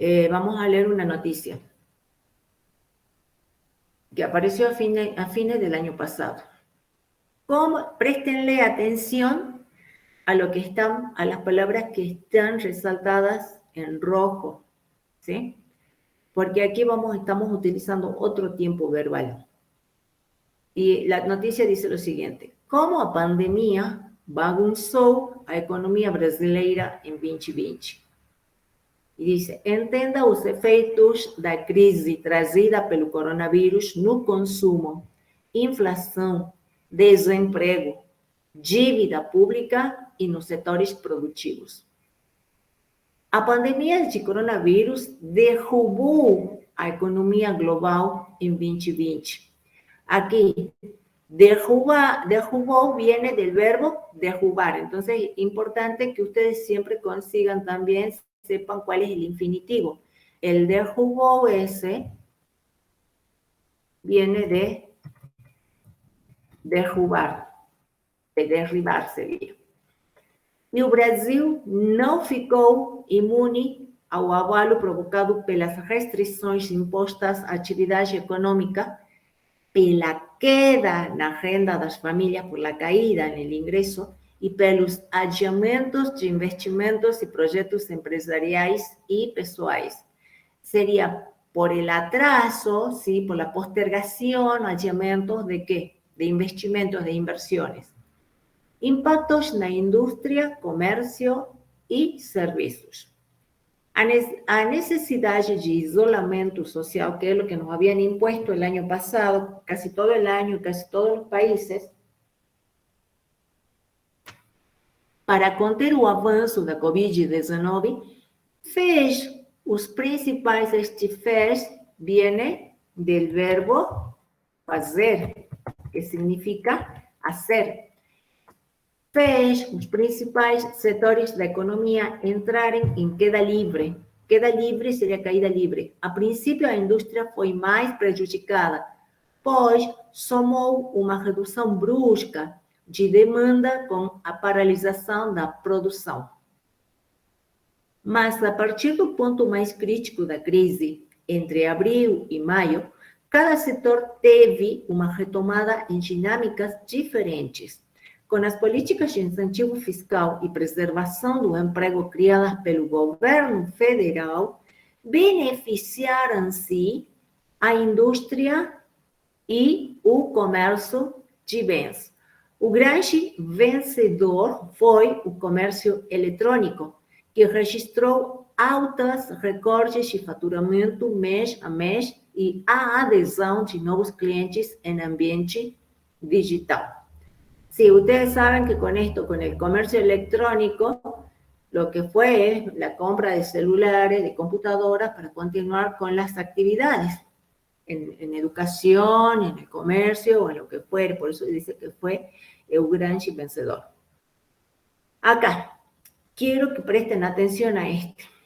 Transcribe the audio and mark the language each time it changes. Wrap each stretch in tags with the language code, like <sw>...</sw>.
<es>Vamos a leer una noticia que apareció a fines del año pasado. Préstenle atención a las palabras que están resaltadas en rojo, ¿sí? Porque aquí estamos utilizando otro tiempo verbal. Y la noticia dice lo siguiente:</es> <pt>como a pandemia bagunçou a economia brasileira em 2020. E dice, entenda os efeitos da crise trazida pelo coronavírus no consumo, inflação, desemprego, dívida pública e nos setores produtivos. A pandemia de coronavírus derrubou a economia global em 2020.</pt> <es>Aquí, derrubó viene del verbo derrubar. Entonces, es importante que ustedes siempre consigan también, sepan cuál es el infinitivo. El derrubó ese viene de derrubar, de derribar seria.</es> <pt>E o Brasil não ficou imune ao abalo provocado pelas restrições impostas à atividade econômica, pela queda na renda das famílias,</pt> <es>por la caída en el ingreso</es> <pt>y pelos adiamentos de investimentos</pt> <es>y proyectos empresariales</es> <pt>y pessoais.</pt> <es>Sería por el atraso, ¿sí? Por la postergación, adiamentos de ¿qué? De investimentos, de inversiones.</es> <pt>Impactos na indústria, comércio e serviços. A necesidade de isolamento social,</pt> <es>que es lo que nos habían impuesto el año pasado, casi todo el año, casi todos los países,</es> <pt>para conter o avanço da Covid-19, fez os principais,</pt> <es>este fez viene del verbo fazer, que significa hacer.</es> <pt>Fez os principais setores da economia entrarem em queda livre. Queda livre seria caída livre. A princípio, a indústria foi mais prejudicada, pois somou uma redução brusca de demanda com a paralisação da produção. Mas, a partir do ponto mais crítico da crise, entre abril e maio, cada setor teve uma retomada em dinâmicas diferentes. Com as políticas de incentivo fiscal e preservação do emprego criadas pelo governo federal, beneficiaram-se a indústria e o comércio de bens. O grande vencedor foi o comércio eletrônico, que registrou altos recordes de faturamento mês a mês e a adesão de novos clientes em ambiente digital.</pt> <es>Sí, ustedes saben que con esto, con el comercio electrónico, lo que fue es la compra de celulares, de computadoras, para continuar con las actividades en educación, en el comercio o en lo que fuere. Por eso dice que fue el gran vencedor. Acá, quiero que presten atención a este.</es>